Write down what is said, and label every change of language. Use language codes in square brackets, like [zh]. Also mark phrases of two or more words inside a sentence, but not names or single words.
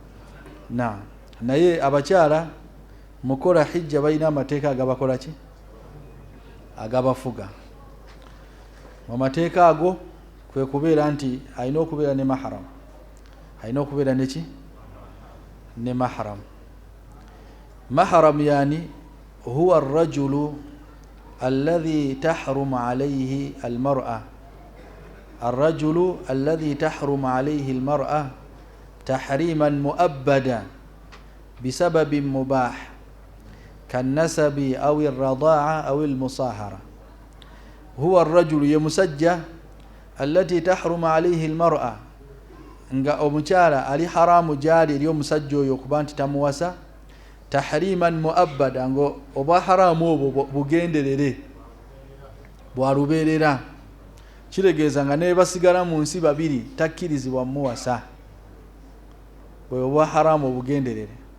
[lg] Naye abakyala mukola hijja balina amateeka agabakola ki agabafuga. Mu mateeka ago kwe kubeera nti alina okubeera ne mahram, alina okubeera neki ne mahram. [ar] محرم يعني هو الرجل الذي تحرم عليه المرأة الرجل الذي تحرم عليه المرأة تحريما مؤبدا بسبب مباح كالنسب أو الرضاعة أو المصاهرة. هو الرجل yamusajja التي تحرم عليه المرأة, [lg] nga omukyala ali haramu gyali eri omusajja oyo okuba nti tamuwasa, [ar] تحريما مؤبدا, [lg] ngo oba haramu obwo bugenderere bwalubeerera. Kitegeeza nga ne basigala mu nsi babiri takkirizibwa muwasa, bwe oba haramu obugenderere.